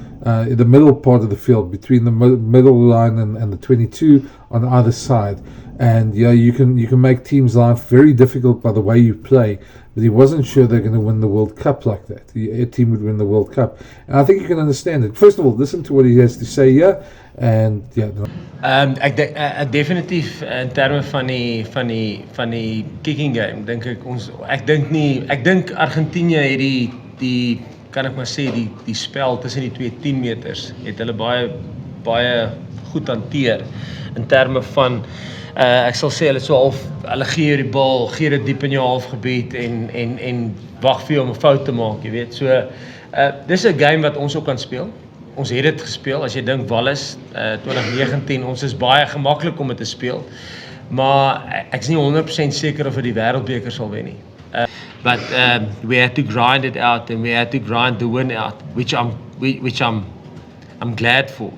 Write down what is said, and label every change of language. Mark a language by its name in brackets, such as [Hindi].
[English] The middle part of the field, between the middle line and the 22 on either side, and you can make teams' life very difficult by the way you play. But he wasn't sure they're going to win the World Cup like that. A team would win the World Cup, and I think you can understand it. First of all, listen to what he has to say here, and [Afrikaans] ek definitief in terme van die kicking game dink ek dink Argentinië het die kan ek maar sê die spel tussen die 2 10 meters het hulle baie goed hanteer in terme van ek sal sê hulle so half hulle gee die bal, gee dit diep in jou halfgebied en wag vir jou om 'n fout te maak, jy weet. So dis 'n game wat ons ook kan speel. Ons het dit gespeel. As jy dink Wallis 2019, ons is baie gemaklik om dit te speel. Maar ek is nie 100% seker of dit die wêreldbeker sal wen nie. [English] But we had to grind it out, and we had to grind the win out, which I'm I'm glad for.